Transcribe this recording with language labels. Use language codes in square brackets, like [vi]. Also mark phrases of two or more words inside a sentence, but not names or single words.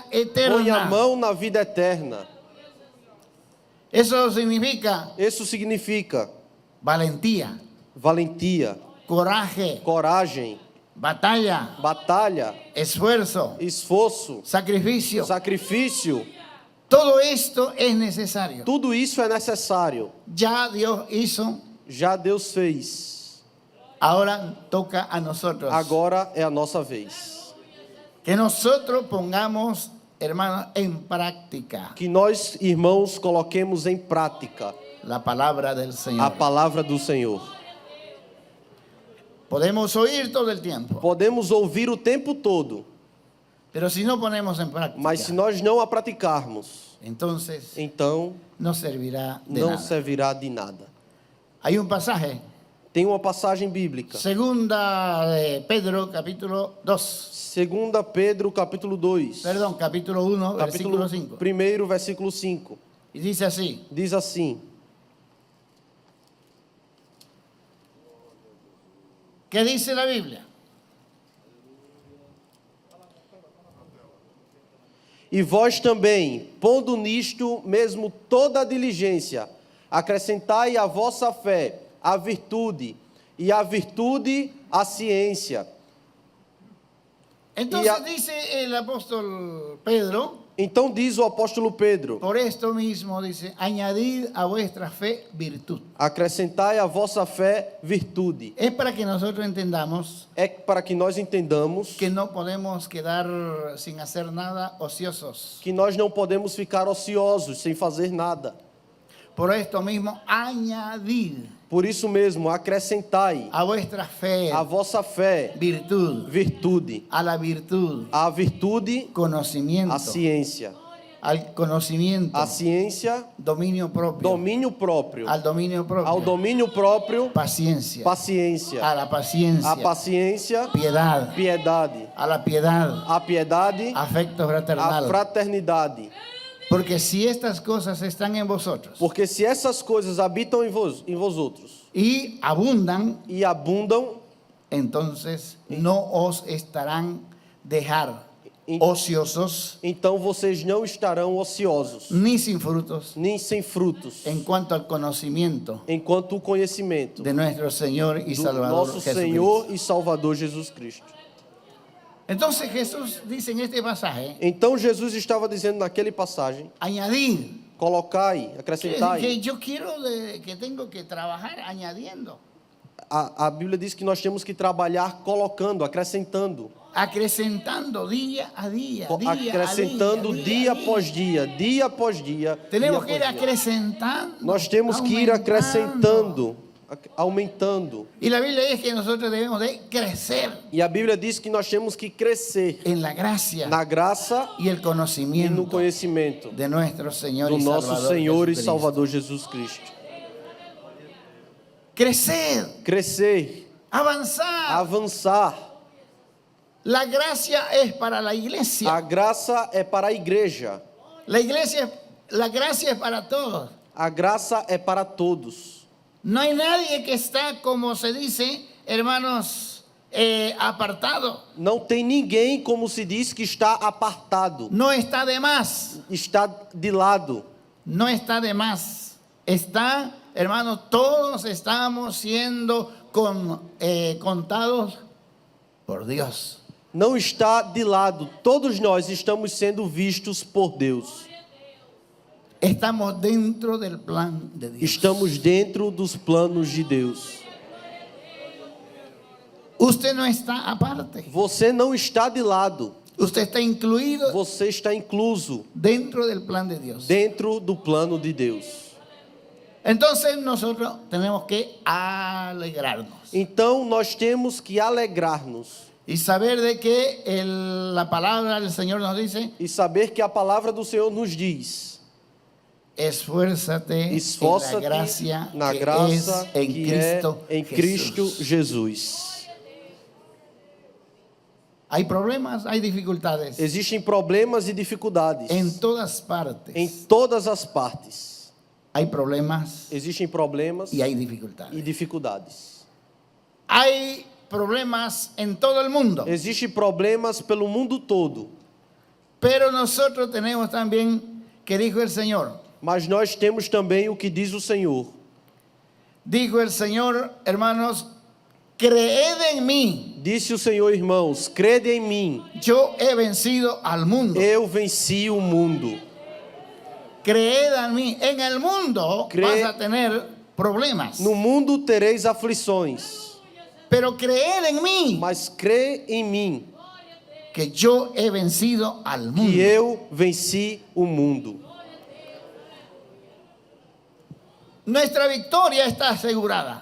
[pt] Põe a eterna. mão na vida eterna. [es] Eso significa [pt] Isso significa [es] valentía, [pt] valentia, [es] coraje, [pt] coragem, [es] batalla, [pt] batalha, [es] esfuerzo, [pt] esforço, [es] sacrificio. [pt] sacrifício. [es] Todo esto es necesario. [pt] Tudo isso é necessário. [es] Ya Dios hizo, [pt] Já Deus fez. [es] ahora toca a nosotros. [pt] Agora é a nossa vez. [es] Que nosotros pongamos, hermanos, en práctica [pt] Que nós, irmãos, coloquemos em prática [es] la palabra del [pt] a [es] Señor. [pt] palavra do Senhor. [es] Podemos oír todo el tiempo, [pt] Podemos ouvir o tempo todo, [es] pero si no ponemos en práctica, [pt] mas se nós não a praticarmos, [es] entonces [pt] então [es] no servirá de [pt] não [es] nada. [pt] servirá de nada. [es] Hay un pasaje, [pt] Tem uma passagem bíblica. [es] segunda de Pedro, capítulo 2, [pt] Segunda Pedro, capítulo 2. [es] perdón, capítulo 1, [pt] Capítulo [es] versículo 5. [pt] 1, versículo 5. [es] Y dice así: [pt] Diz assim: [es] ¿qué dice la Biblia? [pt] E vós também, pondo nisto mesmo toda a diligência, acrescentai à vossa fé a virtude, e a virtude a ciência. [es] Entonces a- dice el apóstol Pedro, [pt] Então diz o apóstolo Pedro: [es] por esto mismo dice, añadid a vuestra fe virtud. [pt] acrescentai à vossa fé virtude. [es] Es para que nosotros entendamos [pt] É para que nós entendamos [es] que no podemos quedar sin hacer nada ociosos. [pt] que nós não podemos ficar ociosos, sem fazer nada. [es] Por esto mismo, añadid [pt] Por isso mesmo, acrescentai [es] a vuestra fe [pt] a vossa fé [es] virtud, [pt] virtude, [es] a la virtud [pt] a virtude [es] conocimiento, [pt] a ciência, [es] al conocimiento [pt] a ciência [es] dominio propio, [pt] domínio próprio, [es] al dominio propio, [pt] ao domínio próprio [es] paciencia, [pt] paciência, [es] a la paciencia, [pt] a paciência [es] piedad, [pt] piedade, [es] a la piedad, [pt] a piedade, [es] afecto [pt] a [es] fraternal. [pt] fraternidade. [es] Porque si estas cosas están en vosotros [pt] Porque se essas coisas habitam em vós outros [es] y abundan, [pt] e abundam, [es] entonces no os estarán dejar [pt] En- [es] ociosos [pt] então vocês não estarão ociosos, [es] ni sin frutos [pt] nem sem frutos, [es] en cuanto al conocimiento [pt] enquanto o conhecimento [es] de nuestro Señor y [pt] do [es] Salvador [pt] nosso [es] Jesucristo. [pt] Senhor e Salvador Jesus Cristo. [es] Entonces Jesús dice en este pasaje, [pt] Então Jesus estava dizendo naquele passagem: [es] añadir, [pt] colocai, [es] que [pt] acrescentai. [es] yo quiero que tengo que trabajar añadiendo, [pt] A Bíblia diz que nós temos que trabalhar colocando, acrescentando, [es] acrecentando día a día, [pt] acrescentando dia após dia, dia após dia. [es] Tenemos [pt] dia [es] que ir [pt] após dia. [es] acrecentando. [pt] Nós temos que ir aumentando. acrescentando, aumentando. [es] Y la Biblia dice que nosotros debemos de crecer [pt] E a Bíblia diz que nós temos que crescer [es] en la gracia [pt] na graça [es] y el [pt] e no [es] conocimiento [pt] conhecimento [es] de nuestro Señor [pt] do [es] y [pt] nosso [es] Salvador [pt] Senhor e [es] Jesucristo. [pt] Salvador Jesus Cristo. [es] Crecer, [pt] Crescer, [es] avanzar. [pt] avançar. [es] La gracia es para la iglesia. [pt] A graça é para a igreja. [es] La gracia es para todos. [pt] A graça é para todos. [es] No hay nadie que está, como se dice, hermanos, apartado. [pt] Não tem ninguém, como se diz, que está apartado, [es] No está de más. [pt] está de lado. [es] No está de más. Está, hermanos, todos estamos siendo contados por Dios. [pt] Não está de lado. Todos nós estamos sendo vistos por Deus. [es] Estamos dentro del plan de Dios. [pt] Estamos dentro dos planos de Deus. [es] Usted no está aparte. [pt] Você não está de lado. [es] Usted está incluido [pt] Você está incluso [es] dentro del plan de Dios. [pt] dentro do plano de Deus. [es] Entonces nosotros tenemos que alegrarnos [pt] Então nós temos que alegrar-nos [es] y saber de que la palabra del Señor nos dice: [pt] e saber que a palavra do Senhor nos diz: [es] esfuérzate [pt] esforça-te [es] en la gracia [pt] na [es] que [pt] graça [es] es en [pt] que [es] Cristo [pt] é em Cristo [es] Jesús. [pt] Jesus. [es] Hay problemas, hay dificultades [pt] Existem problemas e dificuldades [es] en todas partes. [pt] em todas as partes. [es] Hay problemas [pt] Existem problemas [es] y hay [pt] e [es] dificultades. [pt] dificuldades. [es] Hay problemas en todo el mundo, [pt] Existem problemas pelo mundo todo, [es] pero nosotros tenemos también, que dijo el Señor, [pt] mas nós temos também o que diz o Senhor. [es] dijo el Señor, hermanos, creed en mí, [pt] Disse o Senhor, irmãos, crede em mim, [es] yo he vencido al mundo. [pt] eu venci o mundo. [es] Creed en mí, en el mundo [pt] Cree- [es] vas a tener problemas, [pt] No mundo tereis aflições, [es] pero creed en mí, [pt] mas crê em mim, [es] que yo he vencido al mundo. [pt] que eu venci o mundo. [es] Nuestra victoria está asegurada,